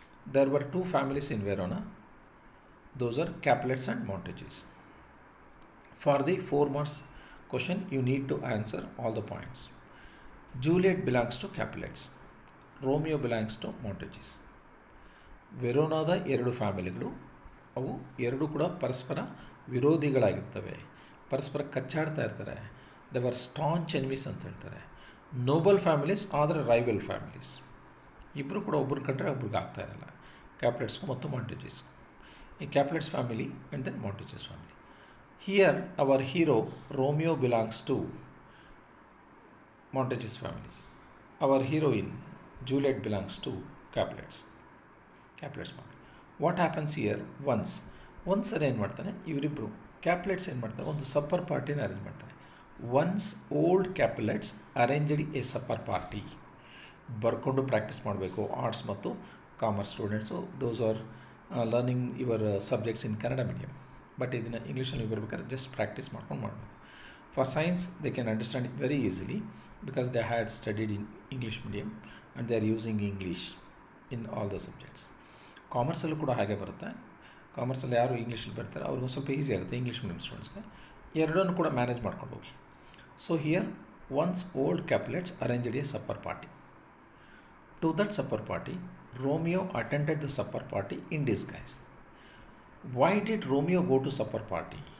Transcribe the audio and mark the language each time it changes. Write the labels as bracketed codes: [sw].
[en] There were two families in Verona. Those are Capulets and Montagues. For the 4 marks question, you need to answer all the points. Juliet belongs to Capulets. Romeo belongs to Montagues. [kn] ವೆರೋನಾದ 2 ಫ್ಯಾಮಿಲಿಗಳು, ಅವು ಎರಡೂ ಕೂಡ ಪರಸ್ಪರ ವಿರೋಧಿಗಳಾಗಿರ್ತವೆ, ಪರಸ್ಪರ ಕಚ್ಚಾಡ್ತಾ ಇರ್ತಾರೆ. [en] they were staunch enemies [kn] ಅಂತ ಹೇಳ್ತಾರೆ. [en] Noble families ಆದರೆ rival families. [kn] ಇಬ್ಬರು ಕೂಡ ಒಬ್ಬರು ಕಂಡ್ರೆ ಒಬ್ರಿಗೆ ಆಗ್ತಾ ಇರಲ್ಲ, ಕ್ಯಾಪ್ಲೆಟ್ಸ್ಗೂ ಮತ್ತು ಮಾಂಟೇಜಸ್ಗೂ. ಈ ಕ್ಯಾಪ್ಲೆಟ್ಸ್ family and then montages family. [en] Here our hero Romeo belongs to Montagues family. Our heroine Juliet belongs to Capulets family. What happens here? [kn] once ಏನು ಮಾಡ್ತಾನೆ, ಇವರಿಬ್ಬರು ಕ್ಯಾಪ್ಲೆಟ್ಸ್ ಏನು ಮಾಡ್ತಾರೆ, ಒಂದು ಸಪ್ಪರ್ ಪಾರ್ಟಿನ ಅರೇಂಜ್ ಮಾಡ್ತಾರೆ. [en] Once old Capulets arranged a supper party. [kn] ಬರ್ಕೊಂಡು practice ಮಾಡಬೇಕು arts ಮತ್ತು commerce students. [en] Those are learning your subjects in Kannada medium. [kn] But ಇದನ್ನು ಇಂಗ್ಲೀಷಲ್ಲಿ ಬರಬೇಕಾದ್ರೆ ಜಸ್ಟ್ ಪ್ರಾಕ್ಟೀಸ್ ಮಾಡ್ಕೊಂಡು ಮಾಡಬೇಕು. [en] For science they can understand it very easily because they had studied in English medium and they are using English in all the subjects. [kn] ಕಾಮರ್ಸಲ್ಲೂ ಕೂಡ ಹಾಗೆ ಬರುತ್ತೆ. ಕಾಮರ್ಸಲ್ಲಿ ಯಾರು ಇಂಗ್ಲೀಷಲ್ಲಿ ಬರ್ತಾರೆ ಅವ್ರಿಗೂ ಸ್ವಲ್ಪ ಈಸಿ ಆಗುತ್ತೆ ಇಂಗ್ಲೀಷ್ ಮೀಡಿಯಮ್ ಸ್ಟೂಡೆಂಟ್ಸ್ಗೆ. ಎರಡನ್ನೂ ಕೂಡ ಮ್ಯಾನೇಜ್ ಮಾಡ್ಕೊಂಡು ಹೋಗಿ. [en] So here once old Capulets arranged a supper party. To that supper party Romeo attended the supper party in disguise. Why did Romeo go to supper party?